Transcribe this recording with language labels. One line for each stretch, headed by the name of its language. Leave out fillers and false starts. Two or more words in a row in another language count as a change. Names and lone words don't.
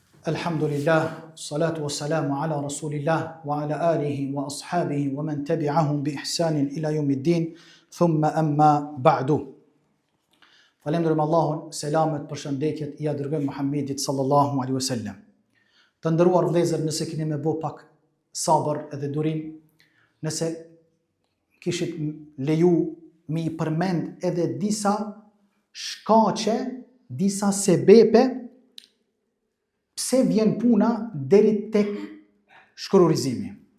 Arabic: الحمد لله، صلاة وسلام على رسول الله وعلى آله وأصحابه ومن تبعهم بإحسان إلى يوم الدين، ثم أما بعد.
Albanian: Falenderojmë Allahun, selamet, përshëndetjet i dërguar Muhammedit
Arabic: صلى الله عليه وسلم.
Albanian: Të nderuar vëllezër, nëse keni më bë pak sabër edhe durim, nëse kishit leju mi përmend edhe disa shkaqe, disa sebepe pse vjen puna deri tek shkrurizimi.